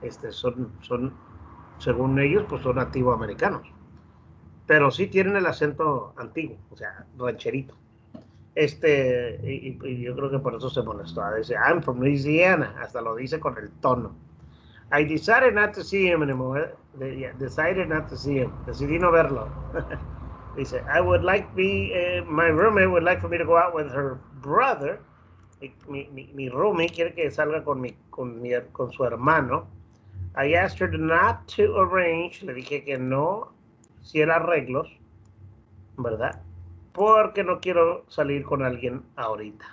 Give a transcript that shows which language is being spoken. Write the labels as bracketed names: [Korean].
[Spanish] Son, según ellos, pues son nativo americanos. Pero sí tienen el acento antiguo, o sea, rancherito. Y yo creo que por eso se molestó. Dice, [English] I'm from Louisiana. [Spanish] Hasta lo dice con el tono. [English] I decided not to see him anymore. Decided not to see him. [Spanish] Decidí no verlo. Dice, [English] my roommate would like for me to go out with her brother. [Spanish] Mi roomie quiere que salga con su hermano. [English] I asked her not to arrange. [Spanish] Le dije que no hiciera arreglos, ¿verdad? Porque no quiero salir con alguien ahorita.